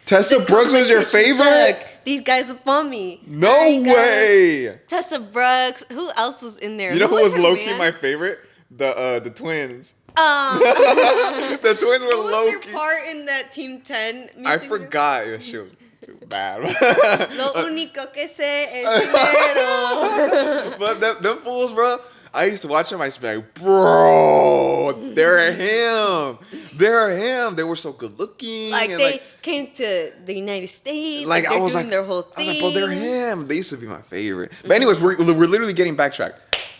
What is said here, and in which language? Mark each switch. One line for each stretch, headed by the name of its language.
English: Tessa Brooks was your favorite? These guys are on me. No way. Tessa Brooks. Who else was in there? You know who was low-key my favorite? The twins. The twins were low-key. Who was your part in that Team 10 music I forgot. Yeah, she was bad.
Spanish: Lo único que sé es dinero.
English: But them fools, bro. I used to watch them. I used to be like, bro, they're him. They're him. They were so good looking. Like they came to the United States. Like I was doing like, their whole thing. I was like, bro, they're him. They used to be my favorite. But anyways, we're literally getting backtracked.